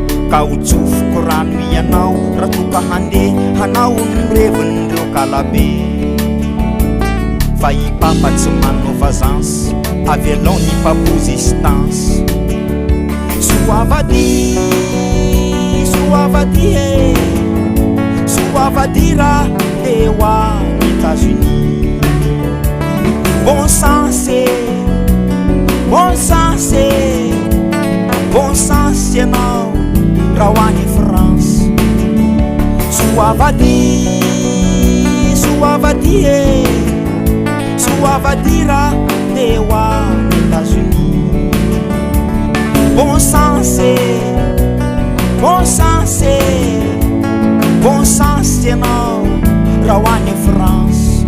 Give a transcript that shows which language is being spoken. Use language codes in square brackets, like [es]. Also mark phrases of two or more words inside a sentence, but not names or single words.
[mg] Ka ho tsofoko rano ianao raha toka handeha hanao ny revin'ireo kalabe. Fa i papa tsy manao vazancy, avy alao ny papozy stance. Soavady, soavady, eh. Soavady raha te ho any États-Unis. [fr] Bon sens, eh. Bon sens, eh. Bon sens [mg] ianao raha ho any France. Soavady, soavady, eh. Soavady raha te ho any États-Unis. [fr] Bon sens, eh. Bon sens, eh. Bon sens [mg] ianao raha ho any France.